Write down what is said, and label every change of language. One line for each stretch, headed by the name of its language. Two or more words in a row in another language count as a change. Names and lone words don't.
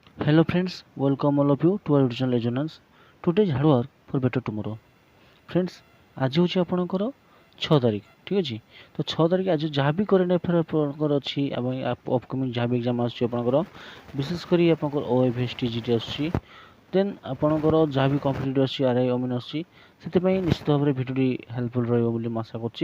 English: Hello friends, welcome all of you to our original Resonance. Today's hard work for better tomorrow. Friends,
Odia: ଆଜି ହେଉଛି ଆପଣଙ୍କର 6 ତାରିଖ ଠିକ୍ ଅଛି। ତ 6 ତାରିଖ ଆଜି ଯାହା ବି
English: current affair
Odia: ଆପଣଙ୍କର ଅଛି ଏବଂ ଅପକମିଂ ଯାହା ବି ଏକ୍ଜାମ୍ ଆସୁଛି ଆପଣଙ୍କର ବିଶେଷ କରି ଆପଣଙ୍କର OFST GT ଆସୁଛି ଦେନ୍ ଆପଣଙ୍କର ଯାହା ବି କମ୍ପିଟେଟିଭ୍ ଆସୁଛି RI ଅମିନ୍ ଆସୁଛି ସେଥିପାଇଁ ନିଶ୍ଚିତ ଭାବରେ
English: videoti helpful
Odia: ରହିବ ବୋଲି ମୁଁ ଆଶା କରୁଛି।